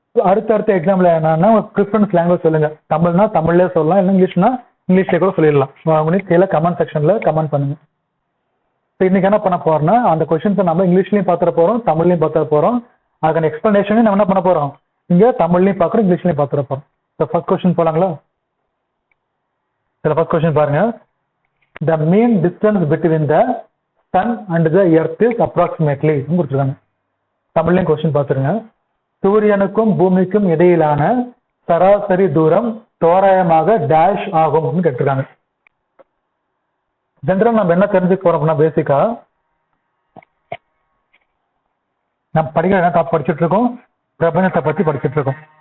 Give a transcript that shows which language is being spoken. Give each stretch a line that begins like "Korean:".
Tamil: அடுத்த எக்ஸாம்ல என்னன்னா உங்க ப்ரிஃபரன்ஸ் லாங்குவேஜ் சொல்லுங்க. தமிழ்னா தமிழ்லேயே சொல்லலாம், இல்லை இங்கிலீஷ்னா இங்கிலீஷ்லேயே கூட சொல்லிடலாம். உங்களுக்கு கீழே கமெண்ட் செக்ஷன்ல கமெண்ட் பண்ணுங்க. இப்போ இன்னைக்கு என்ன பண்ண போறோம்னா அந்த கொஸ்டின்ஸை நம்ம இங்கிலீஷ்லையும் பார்த்துட போறோம், தமிழ்லையும் பார்த்துட போறோம். அதுக்கான எக்ஸ்பிளனேஷனையும் நம்ம என்ன பண்ண போறோம், இங்க தமிழ்லையும் பார்க்குறோம் இங்கிலீஷ்லையும் பார்த்துட போறோம். இப்போ ஃபர்ஸ்ட் கொஸ்டின் போலாங்களா. ஃபர்ஸ்ட் கொஸ்டின் பாருங்க,
English: the mean distance between the sun and the earth is approximately
Tamil: கொடுத்துருக்காங்க. தமிழ்லையும் கொஸ்டின் பார்த்துருங்க. சூரியனுக்கும் பூமிக்கும் இடையிலான சராசரி தூரம் தோராயமாக டேஷ் ஆகும் கேட்டிருக்காங்க. ஜென்ரல் நம்ம என்ன தெரிஞ்சுக்க போறோம் அப்படின்னா பேசிக்கா நம்ம படிக்கிற என்ன டாப் படிச்சுட்டு இருக்கோம், பிரபஞ்சத்தை பத்தி படிச்சுட்டு இருக்கோம்.